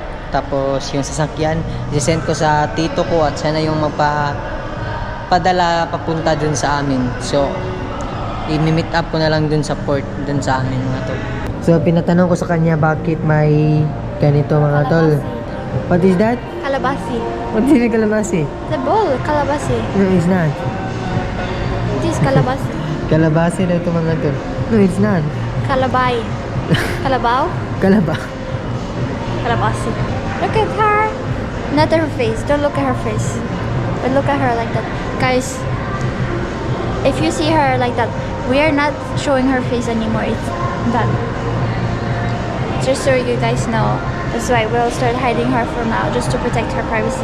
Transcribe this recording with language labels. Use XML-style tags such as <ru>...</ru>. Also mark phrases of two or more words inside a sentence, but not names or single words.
<tl>Tapos yung sasakyan i-send ko sa tito ko at sana yung magpadala papunta doon sa amin. So i-</tl> <en>meet up</en> <tl>ko na lang doon sa port doon sa amin mga tol. So pinatanong ko sa kanya bakit may ganito mga tol.</tl> <en>What is that? Kalabasi. What is the kalabasi? The bowl, kalabasi. No, it's not. It is kalabasi.</en> <tl>Kalabasi na ito mga tol. No,</tl> <en>it's not.</en> <tl>Kalabay. Kalabaw? Kalaba. Kalabasi.</tl> <en>Look at her. Not her face. Don't look at her face. But look at her like that. Guys, if you see her like that, we are not showing her face anymore. It's that. Just so you guys know. That's why we'll start hiding her for now, just to protect her privacy.</en>